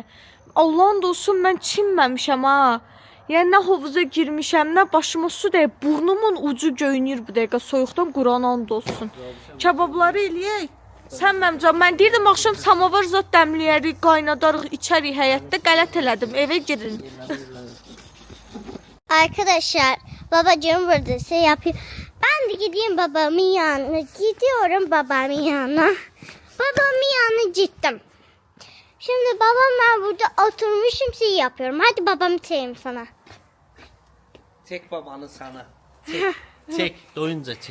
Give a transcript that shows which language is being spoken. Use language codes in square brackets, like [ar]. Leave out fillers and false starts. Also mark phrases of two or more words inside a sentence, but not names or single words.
[az] Allahın da olsun mən çinməmişəm ha. Yəni nə havuza girmişəm, nə başıma su dəyib, burnumun ucu göynür bu dəqiqə soyuqdan Quran and olsun. Kebabları eləyək. Sən mənim canım, mən deyirdim axşam samavar zat dəmləyərik, qaynadarıq, içərik həyətdə, qələt elədim, evə girin. [tr] Arkadaşlar babacığım buradaysa yapıyor. Ben de gideyim babamın yanına. Gidiyorum babamın yanına. Babamın yanına gittim. Şimdi babamla burada oturmuşum şey yapıyorum. Hadi babamı çekeyim sana. Çek babanı sana. Çek. Çek. Doyunca çek.